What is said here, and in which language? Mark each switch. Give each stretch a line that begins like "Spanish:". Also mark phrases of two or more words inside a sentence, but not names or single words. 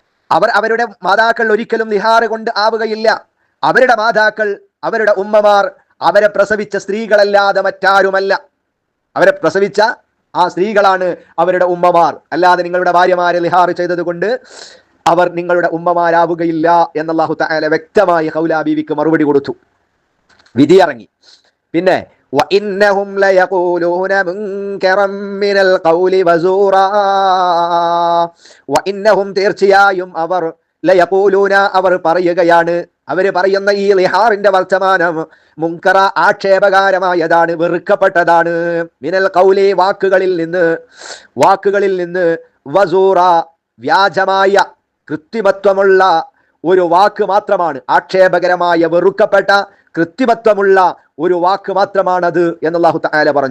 Malayalam: അവരുടെ മാതാക്കൾ ഒരിക്കലും ലിഹാറ് കൊണ്ട് ആവുകയില്ല. അവരുടെ മാതാക്കൾ, അവരുടെ ഉമ്മമാർ അവരെ പ്രസവിച്ച സ്ത്രീകളല്ലാതെ മറ്റാരുമല്ല. അവരെ പ്രസവിച്ച ആ സ്ത്രീകളാണ് അവരുടെ ഉമ്മമാർ. അല്ലാതെ നിങ്ങളുടെ ഭാര്യമാരെ ലിഹാറ് ചെയ്തത് കൊണ്ട് അവർ നിങ്ങളുടെ ഉമ്മമാരാവുകയില്ല എന്ന് അല്ലാഹു തആല വ്യക്തമായി ഖൗല ബീവിക്ക് മറുപടി കൊടുത്തു. വിധി ഇറങ്ങി. പിന്നെ
Arabic: وَإِنَّهُمْ لَيَقُولُونَ مُنكَرًا مِنَ الْقَوْلِ وَزُورًا وَإِنَّهُمْ
Malayalam: തീർച്ചയായും അവർ ലയഖൂലൂന അവർ പറയുകയാണ്, അവർ പറയുന്ന ഈ ലിഹാറിന്റെ വർത്തമാനം മുൻകറ ആക്ഷേപകരമായതാണ്, വെറുക്കപ്പെട്ടതാണ്.
Arabic: من القول
Malayalam: വാക്കുകളിൽ നിന്ന് വസൂറ വ്യാജമായ കൃത്രിമത്വമുള്ള ഒരു വാക്ക് മാത്രമാണ്, ആക്ഷേപകരമായ വെറുക്കപ്പെട്ട കൃത്രിമത്വമുള്ള ഒരു വാക്ക് മാത്രമാണത് എന്ന് അല്ലാഹു തആല പറഞ്ഞു.